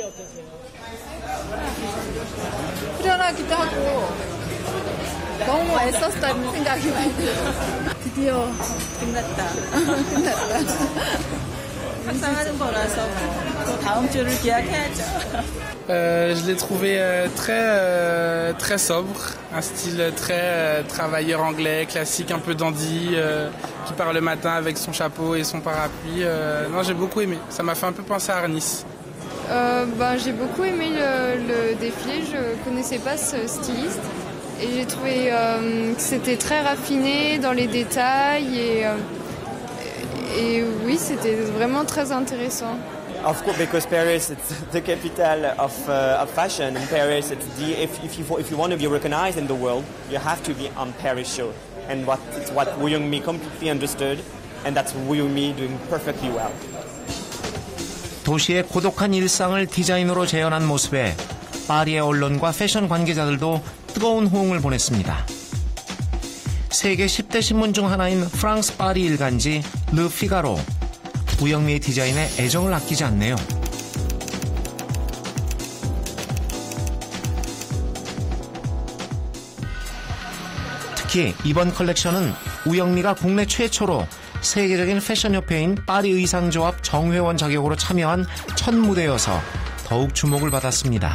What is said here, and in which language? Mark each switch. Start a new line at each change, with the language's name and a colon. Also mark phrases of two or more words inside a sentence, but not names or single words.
Korean: 후련하기도 하고 너무 애썼다는 생각이 많이 들어요. 드디어 끝났다. 항상 하는 거라서 또 다음 주를 기약해야죠.
French: Je l'ai trouvé très sobre, un style très travailleur anglais, classique, un peu dandy, qui part le matin avec son chapeau et son parapluie. Non, j'ai beaucoup aimé. Ça m'a fait un peu penser à Arnis. J'ai beaucoup aimé le défilé. Je connaissais pas ce styliste et j'ai trouvé que c'était très raffiné dans les détails et oui, c'était vraiment très intéressant.
English: Of course, because Paris it's the capital of fashion. In Paris, it's if you want to be recognized in the world, you have to be on Paris show. And it's what Woyoungmi completely understood, and that's Woyoungmi doing perfectly well.
Korean: 도시의 고독한 일상을 디자인으로 재현한 모습에 파리의 언론과 패션 관계자들도 뜨거운 호응을 보냈습니다. 세계 10대 신문 중 하나인 프랑스 파리 일간지 르 피가로. 우영미의 디자인에 애정을 아끼지 않네요. 특히 이번 컬렉션은 우영미가 국내 최초로 세계적인 패션협회인 파리 의상조합 정회원 자격으로 참여한 첫 무대여서 더욱 주목을 받았습니다.